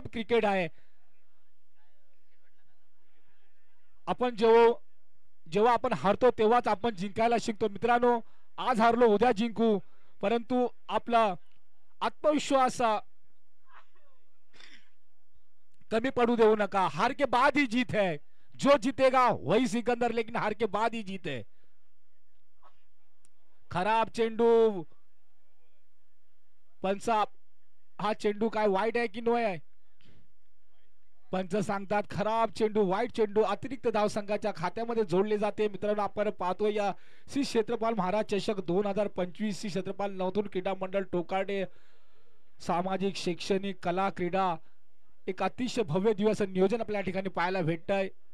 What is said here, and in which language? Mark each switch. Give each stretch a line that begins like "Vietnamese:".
Marathi: मतलब क्रिकेट आहे, आपण जेव्हा आपण हारतो तेव्हाच आपण जिंकायला शिकतो. मित्रांनो आज हारलो उद्या जिंकू, परंतु आपला आत्मविश्वास कमी पड़ू देऊ नका.
Hindi: हार के बाद ही जीत है, जो जीतेगा वही सिकंदर, लेकिन हार के बाद ही जीत है.
Marathi: खराब चेंडू. पंच हा चेंडू काय वाईट आहे की नो आहे? पंच सांगतात खराब चेंडू, वाईट चेंडू अतिरिक्त धाव संघाच्या खात्यामध्ये जोडले जाते. मित्रांनो आपण पाहतो या श्री क्षेत्रपाल महाराज चषक 2025 श्री क्षेत्रपाल नवतून क्रीडा मंडळ टोकाडे सामाजिक, शैक्षणिक, कला, क्रीडा एक अतिशय भव्य दिवस नियोजन आपल्या ठिकाणी पाहायला भेटतंय.